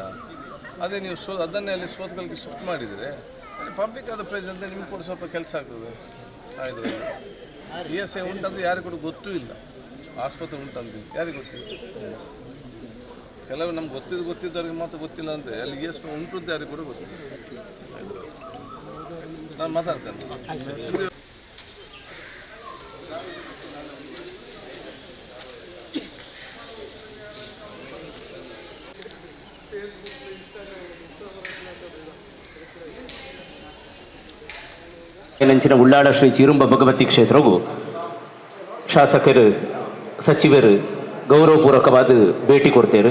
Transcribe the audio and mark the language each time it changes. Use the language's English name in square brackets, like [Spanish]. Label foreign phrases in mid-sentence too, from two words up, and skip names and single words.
[Kannada] ಅದೇ ನೀವು ಅದನ್ನೇ ಅಲ್ಲಿ ಸೋತಗಳಿಗೆ ಶಿಫ್ಟ್ ಮಾಡಿದರೆ ಪಬ್ಲಿಕ್ ಆದ ಪ್ರೆಸೆಂಟ್ ನಿಮ್ಗೆ ಕೂಡ ಸ್ವಲ್ಪ ಕೆಲಸ ಆಗ್ತದೆ ಇದರಲ್ಲಿ. ESI ಉಂಟಂದ್ರೆ ಯಾರಿಗೂ ಕೂಡ ಗೊತ್ತೂ ಇಲ್ಲ, ಆಸ್ಪತ್ರೆ ಉಂಟಂತ ಯಾರಿಗೆ ಗೊತ್ತಿಲ್ಲ. ಕೆಲವು ನಮ್ಗೆ ಗೊತ್ತಿದ್ದವ್ರಿಗೆ ಮಾತ್ರ ಗೊತ್ತಿಲ್ಲ ಅಂತೆ, ಅಲ್ಲಿ ESI ಉಂಟು ಅಂತ ಯಾರಿಗೂ ಕೂಡ ಗೊತ್ತಿಲ್ಲ. ನಾನು ಮಾತಾಡ್ತೇನೆ. [Tulu] ನಂಚಿನ ಉಳ್ಳಾಳ ಶ್ರೀ ಚೀರುಂಬ ಭಗವತಿ ಕ್ಷೇತ್ರವು ಶಾಸಕರು ಸಚಿವರು ಗೌರವಪೂರ್ವಕವಾದ ಭೇಟಿ ಕೊಡ್ತೇರು.